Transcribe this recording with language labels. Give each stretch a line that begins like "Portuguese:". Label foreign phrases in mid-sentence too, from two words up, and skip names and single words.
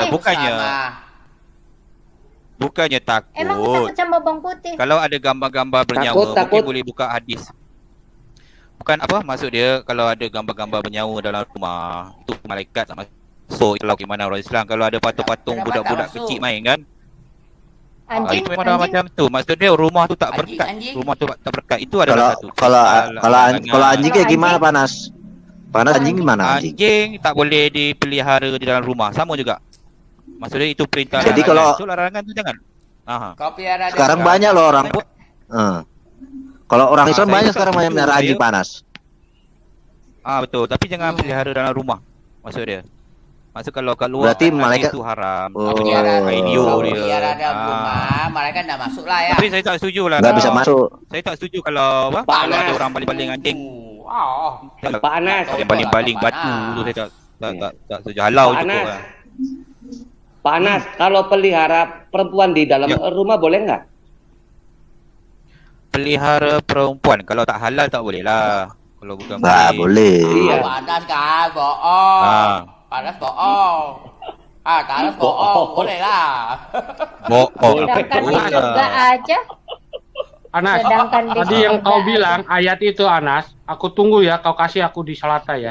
Indonesian: putih? bukannya takut. Emang takut sama bawang putih?
Malay: Kalau ada gambar-gambar bernyawa mungkin boleh buka hadis. Bukan apa maksud dia, kalau ada gambar-gambar bernyawa dalam rumah itu malaikat tak masuk.
Indonesian: Kalau gimana orang Islam kalau ada patung-patung budak-budak kecil main kan?
Malay: Anjing, itu memang macam tu. Maksud dia rumah tu tak berkat. Rumah tu tak berkat. Itu adalah satu.
Indonesian: Kalau anjing kayak gimana, Panas? Anjing gimana anjing?
Malay: Anjing tak boleh dipelihara di dalam rumah. Sama juga.
Indonesian: Maksudnya itu perintah. Jadi kalau
Malay: larangan tu jangan.
Indonesian: Sekarang banyak loh orang. Kalau orang Islam banyak sekarang banyak melihara anjing, Panas.
Malay: Betul. Tapi jangan pelihara dalam rumah. Maksud dia. Maksud kalau keluar
Indonesian: berarti malaikat
Malay: itu haram.
Indonesian: Pelihara dalam rumah, malaikat enggak masuk lah ya.
Malay: Tapi saya tak setuju lah.
Indonesian: Enggak bisa masuk.
Malay: Saya tak setuju kalau kalau ada orang baling-baling anjing. Panas. Baling-baling batu tu saya tak setuju. Halau juga. Panas.
Indonesian: Kalau pelihara perempuan di dalam rumah boleh nggak?
Malay: Pelihara perempuan kalau tak halal tak boleh lah.
Indonesian: Kalau bukan
Malay: boleh.
Indonesian: Iya. Panas kan, bohong. Panas bohong. Talas bohong, boleh lah. Sedangkan di surga aja. Anas, Sedangkan di tadi yang surga kau aja. bilang ayat itu Anas, aku tunggu ya, kau kasih aku di Salata ya.